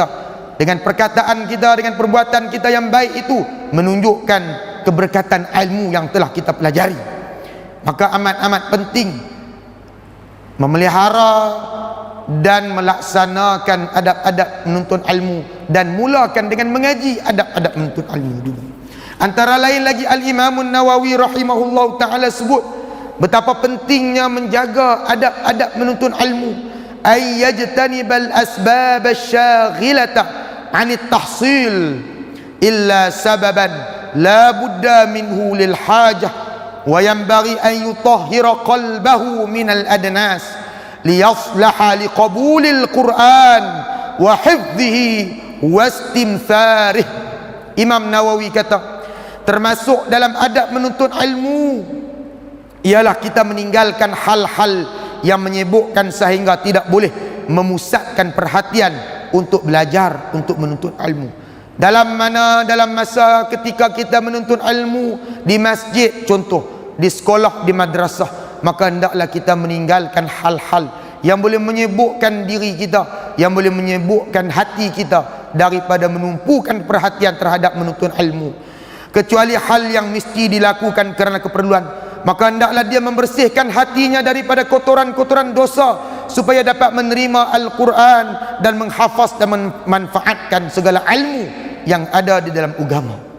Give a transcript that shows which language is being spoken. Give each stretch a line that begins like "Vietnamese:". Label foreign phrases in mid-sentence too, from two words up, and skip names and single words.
Malay: Dengan perkataan kita, dengan perbuatan kita yang baik itu menunjukkan keberkatan ilmu yang telah kita pelajari. Maka amat-amat penting memelihara dan melaksanakan adab-adab menuntut ilmu, dan mulakan dengan mengaji adab-adab menuntut ilmu dulu. Antara lain lagi Al-Imam An-Nawawi
Arabic: رحمه الله تعالى
Malay: sebut betapa pentingnya menjaga adab-adab menuntut ilmu.
Arabic: أي يجتنب الأسباب الشاغلة عن التحصيل إلا سببا لا بد منه للحاجة وينبغي أن يطهر قلبه من الأدناس ليصلح لقبول القرآن وحفظه واستثماره.
Malay: Imam Nawawi kata, termasuk dalam adab menuntut ilmu ialah kita meninggalkan hal-hal yang menyibukkan sehingga tidak boleh memusatkan perhatian untuk belajar, untuk menuntut ilmu. Dalam masa ketika kita menuntut ilmu di masjid, contoh di sekolah, di madrasah, maka hendaklah kita meninggalkan hal-hal yang boleh menyibukkan diri kita, yang boleh menyibukkan hati kita daripada menumpukan perhatian terhadap menuntut ilmu. Kecuali hal yang mesti dilakukan kerana keperluan, maka hendaklah dia membersihkan hatinya daripada kotoran-kotoran dosa supaya dapat menerima Al-Quran dan menghafaz dan memanfaatkan segala ilmu yang ada di dalam agama.